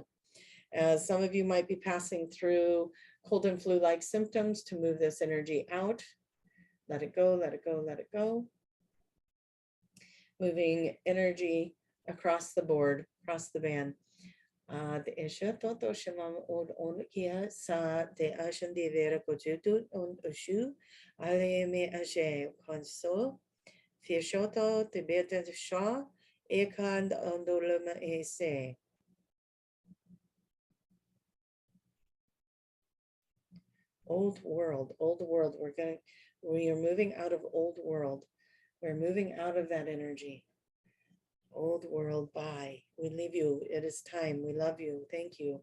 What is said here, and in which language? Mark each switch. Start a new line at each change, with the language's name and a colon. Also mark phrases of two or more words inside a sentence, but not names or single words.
English: As some of you might be passing through cold and flu-like symptoms, to move this energy out. Let it go, let it go, let it go. Moving energy across the board, across the band. The isha toto shamam on kia sa de ashan de vera kojutu on ushu ale me ashe konso fiashoto de beta sha ekand ondolama ese. Old world, we are moving out of old world. We're moving out of that energy. Old world, bye. We leave you. It is time. We love you. Thank you.